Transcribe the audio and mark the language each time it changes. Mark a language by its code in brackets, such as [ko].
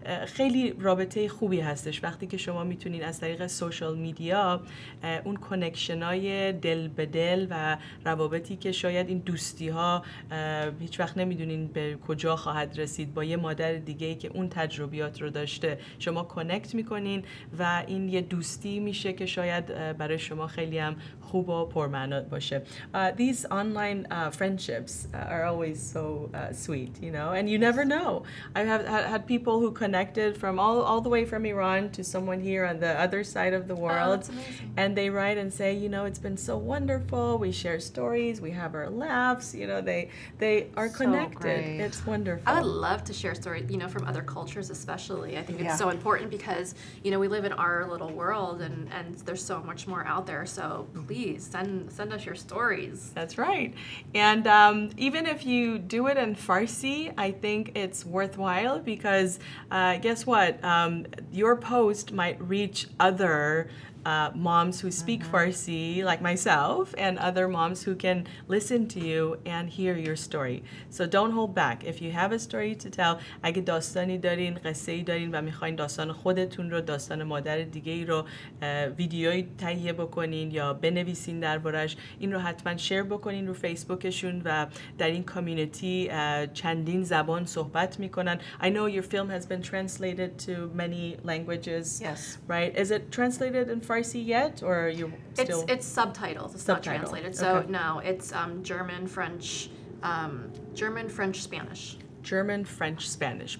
[fa] خیلی رابطه خوبی هستش وقتی که شما میتونین از طریق سوشال میدیا اون کانکشنای دل به دل و روابطی که شاید این دوستی ها هیچ وقت نمیدونین به کجا خواهد رسید، با یه مادر دیگه‌ای که اون تجربیات رو داشته شما کانکت میکنین و این یه دوستی میشه که شاید برای شما خیلی هم خوب و پرمعنا باشه. [en] These online friendships are always so sweet, you know, and you never know. I have had people who connected from all the way from Iran to someone here on the other side of the world, and they write and say, you know, it's been so wonderful. We share stories, we have our laughs, you know, they are connected. So it's wonderful. I would love to share stories, you know, from other cultures especially. I think it's so important because, you know, we live in our little world and there's so much more out there. So please send us your stories. That's right. And even if you do it in Farsi, I think it's worthwhile because guess what? Your post might reach other moms who speak Farsi, like myself, and other moms who can listen to you and hear your story. So don't hold back. If you have a story to tell, [fa] اگه داستانی دارین، قصه‌ای دارین و میخواین داستان خودتون رو، داستان مادر دیگه‌ای رو ویدیویی تهیه بکنین یا بنویسین دربارش، این رو حتما شیر بکنین رو فیسبوکشون و در این کامیونیتی چندین زبان صحبت میکنن. [en] I know your film has been translated to many languages. Yes. Right? Is it translated in Farsi yet, or you're still? It's subtitles. It's not translated. So no, it's German, French, Spanish. German, French, Spanish.